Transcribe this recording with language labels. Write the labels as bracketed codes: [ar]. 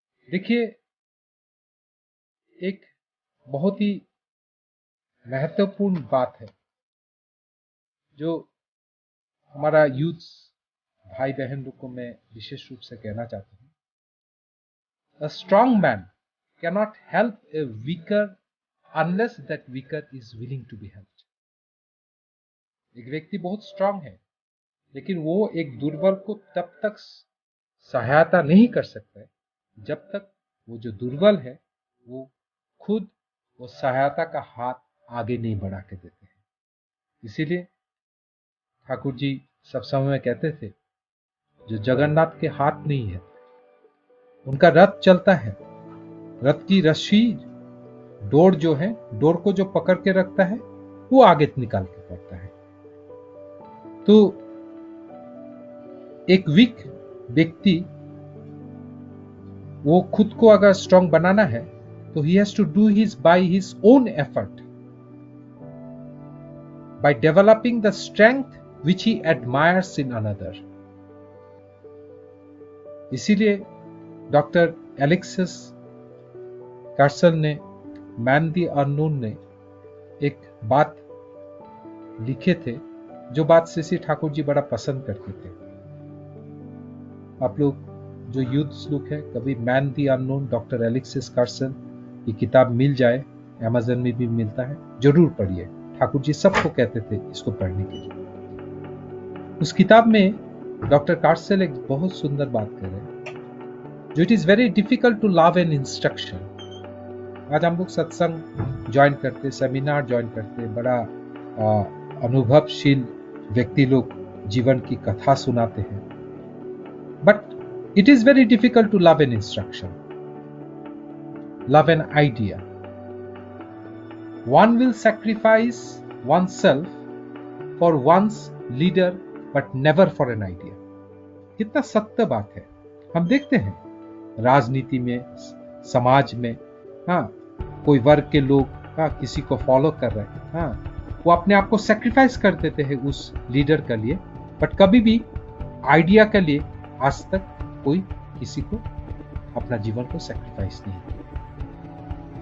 [hi] देखिए, एक बहुत ही महत्वपूर्ण बात है जो हमारा यूथ भाई बहन लोग को मैं विशेष रूप से कहना चाहता हूं। [en] A strong man cannot help a weaker unless that weaker is willing to be helped. [hi] एक व्यक्ति बहुत स्ट्रांग है, लेकिन वो एक दुर्बल को तब तक सहायता नहीं कर सकता है जब तक वो जो दुर्बल है वो खुद वो सहायता का हाथ आगे नहीं बढ़ा के देते हैं। इसीलिए ठाकुर जी सब समय में कहते थे, जो जगन्नाथ के हाथ नहीं है, उनका रथ चलता है, रथ की रस्सी डोर जो है, डोर को जो पकड़ के रखता है वो आगे निकाल के पड़ता है। तो एक वीक व्यक्ति वो खुद को अगर स्ट्रांग बनाना है तो [en] he has to do his by his own effort, by developing the strength which he admires in another. [hi] इसीलिए डॉक्टर एलेक्सिस कार्सल ने, मैन द अननोन ने एक बात लिखे थे, जो बात सीसी ठाकुर जी बड़ा पसंद करते थे। आप लोग जो यूथ लोग है, कभी man the unknown doctor Alexis castle ये किताब मिल जाए, अमेज़न में भी मिलता है, जरूर पढ़िए। ठाकुर जी सबको कहते थे इसको पढ़ने के लिए। उस किताब में डॉक्टर कार्सल एक बहुत सुंदर बात कर रहे हैं, जो [en] It is very difficult to love an instruction. [hi] आज हम लोग सत्संग ज्वाइन करते, सेमिनार ज्वाइन करते, बड़ा अनुभवशील व्यक्ति लोग जीवन की कथा सुनाते हैं, [en] But it is very difficult to love an instruction, love an idea. One will sacrifice oneself for one's leader but never for an idea. [hi] कितना सत्य बात है। हम देखते हैं राजनीति में, समाज में, हाँ, कोई वर्ग के लोग हाँ किसी को फॉलो कर रहे हैं, हाँ, वो अपने आप को सैक्रिफाइस कर देते हैं उस लीडर के लिए, बट कभी भी आइडिया के लिए आज तक कोई किसी को अपना जीवन को सैक्रिफाइस नहीं किया।